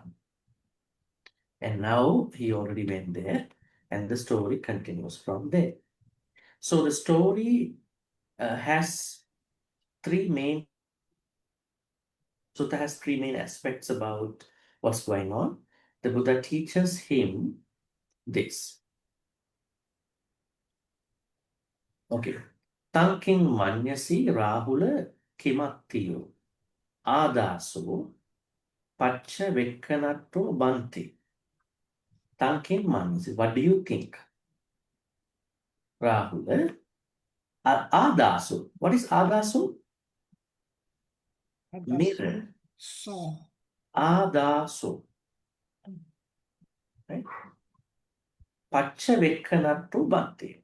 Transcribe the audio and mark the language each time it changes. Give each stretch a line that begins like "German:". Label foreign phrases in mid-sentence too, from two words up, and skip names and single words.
English: And now he already went there and the story continues from there. So the story has three main Sutta has three main aspects about what's going on. The Buddha teaches him this. Okay.
Pali: Tanking manyasi Rahula kimattiyo ādaso pacha vekkanatto Bhante. Tanking manyasi.
English: What do you think?
Pali: Rahula. Ādaso.
English: What is ādaso? Mirror.
Pali: Ādaso. Right? Pacha vekkanatto Bhante.